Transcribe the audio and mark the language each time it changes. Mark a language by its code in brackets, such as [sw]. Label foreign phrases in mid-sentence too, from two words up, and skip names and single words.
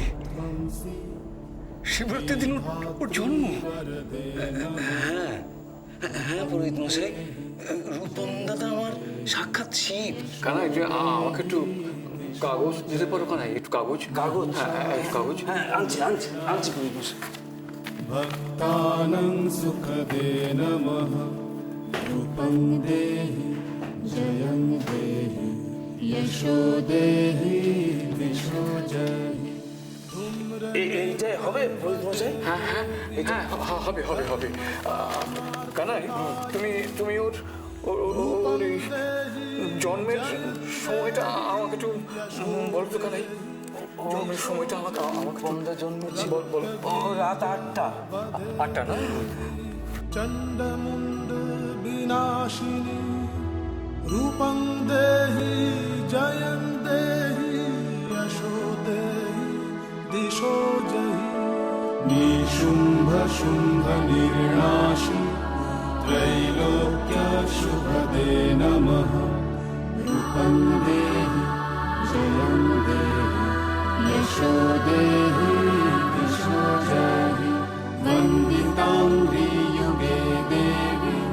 [bn] শিবরাত্রির দিন ওর জন্ম? হ্যাঁ হ্যাঁ পুরোহিত মশাই, রূপম দাদা আমার সাক্ষাৎ শিব। কানাই, আমাকে একটু কাগজ দিতে পারো কানাই? একটু কাগজ। কাগজ? হ্যাঁ, একটু কাগজ। হ্যাঁ আনছি আনছি আনছি পুরোহিত মশাই। [sa] भक्तानां सुखदे नमः रूपं देहि जयं देहि यशो देहि दिशो जहि [bn] এইটাই হবে পুরোহিত মশাই? হ্যাঁ হ্যাঁ হ্যাঁ, হবে হবে হবে। কানাই, তুমি ওর ওর এই জন্মের সময়টা আমাকে একটু বলো তো কানাই। জন্মের সময়টা আমাকে বন্ধা জন্মেছে বলো। রাত 8টা। 8টা না? [sa] चण्डमुण्ड विनाशिनी रूपं देहि जयं देहि यशो देहि दिशो जहि निशुम्भ शुम्भ निर्नाशि त्रैलोक्य शुभदे नमः रूपं देहि जयं देहि यशो देहि दिशो जहि वन्दिताङ्घ्रि युगे देवी